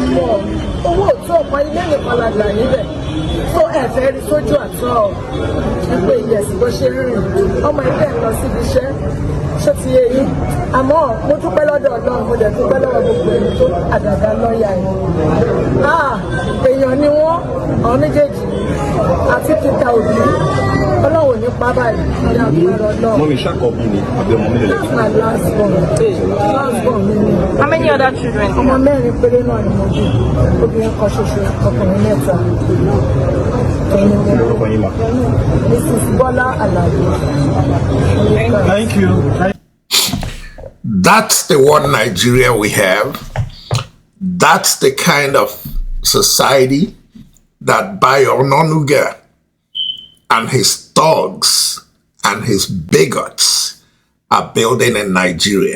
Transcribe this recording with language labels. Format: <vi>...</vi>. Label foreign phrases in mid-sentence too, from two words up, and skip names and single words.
<yo>mọ̀ owó òtún ọ̀pọ̀ ilé nìkan la gbà níbẹ̀ tó ẹ̀fẹ́ rí sójú àtọ́ ẹgbẹ́ ìyẹ̀sì bó ṣe rìn ọmọ ilé ẹ̀ lọ síbi iṣẹ́ ṣó ti yé yín àmọ́ mo dúpẹ́ lọ́dọ̀ Ọlọ́run mo dẹ̀ dúpẹ́ lọ́wọ́ gbogbo ẹni tó àdàdà lọ́ọ̀yà yìí èèyàn ni wọ́n àwọn méjèèjì àti Peter Obi Ọlọ́run ní pábà yìí ní àgbàrọ̀ náà. Mọ́mí ṣàkọ́bí ni àbí ọmọ mi lè lẹ́kọ̀ọ́.</yo> <en>That's my last born mi ni. How many other children?</en> <yo>ọmọ mẹ́rin péré náà ni mo bí obìnrin kan ṣoṣo ọkùnrin mẹ́ta.</yo> <en>Mrs. Bola Alabi. Thank you. That's the one Nigeria we have. That's the kind of society that Bayo Ononuga and his thugs and his bigots are building in Nigeria.</en>